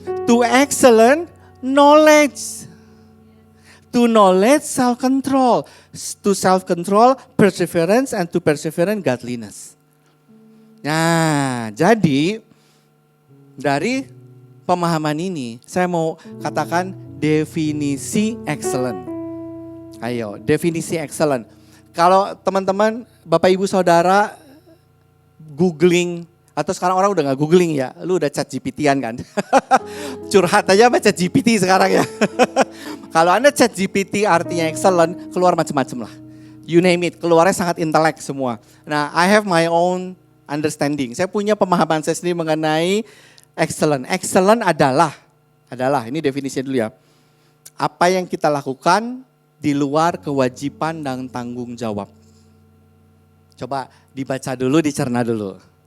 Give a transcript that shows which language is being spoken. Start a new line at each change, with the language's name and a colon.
English: To excellent knowledge. To knowledge self-control. To self-control perseverance and to perseverance godliness.
Indonesian: Nah, jadi dari pemahaman ini saya mau katakan definisi excellent. Ayo, definisi excellent. Kalau teman-teman, Bapak Ibu Saudara googling, atau sekarang orang udah gak googling ya, lu udah chat GPT-an kan. Curhat aja sama chat GPT sekarang ya. Kalau Anda chat GPT artinya excellent, keluar macam-macam lah.
English: You name it,
Indonesian: keluarnya sangat intelek semua.
English: Nah, I have my own understanding.
Indonesian: Saya punya pemahaman saya sendiri mengenai excellent. Excellent adalah ini definisinya dulu ya. Apa yang kita lakukan di luar kewajiban dan tanggung jawab. Coba dibaca dulu, dicerna dulu.